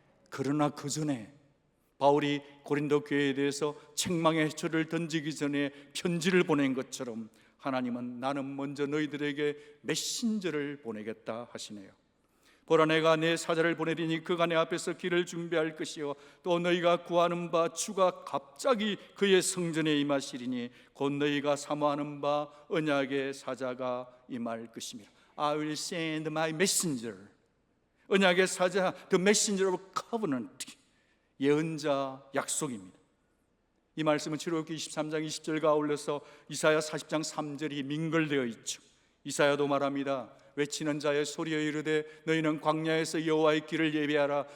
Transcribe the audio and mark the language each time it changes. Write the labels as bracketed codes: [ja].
[ko] 그러나 그 전에 바울이 고린도 교회에 대해서 책망의 해초를 던지기 전에 편지를 보낸 것처럼 하나님은 나는 먼저 너희들에게 메신저를 보내겠다 하시네요. 보라, 내가 내 사자를 보내리니 그가 내 앞에서 길을 준비할 것이요 또 너희가 구하는 바 주가 갑자기 그의 성전에 임하시리니 곧 너희가 사모하는 바 언약의 사자가 임할 것이니라. [en] I will send my messenger. [ko] 언약의 사자, [en] the messenger of covenant, [ko] 예언자 약속입니다. 이 말씀은 출애굽기 23장 20절과 아울러서 이사야 40장 3절이 민걸되어 있죠. 이사야도 말합니다. 외치는 자의 소리여 이르되 너희는 광야에서 여호와의 길을 예비하라.